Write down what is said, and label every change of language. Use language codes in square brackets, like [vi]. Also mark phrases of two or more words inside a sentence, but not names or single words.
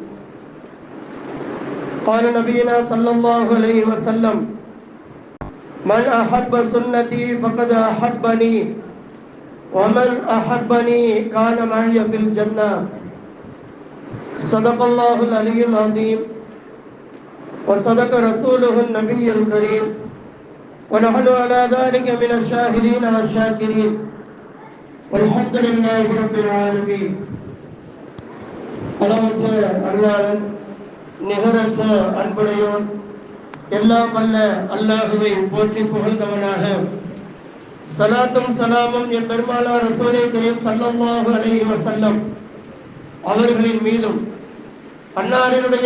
[ar] قال نبينا صلى الله عليه وسلم: من أحب سنتي فقد أحبني ومن أحبني كان معي في الجنة. صدق الله العلي العظيم وصدق رسوله النبي الكريم ونحن على ذلك من الشاهدين والشاكرين والحمد لله رب العالمين. [ta] அளவற்ற அருளாளன் நிகரற்ற அன்புடையோன் எல்லாம் வல்ல அல்லாஹுவை போற்றி புகழ்ந்தவனாக ஸலாத்தும் ஸலாமும் என் பெருமானார் ரசூலே கரீம் [ar] صلى الله عليه وسلم [ta] அவர்களின் மீதும் அன்னாரினுடைய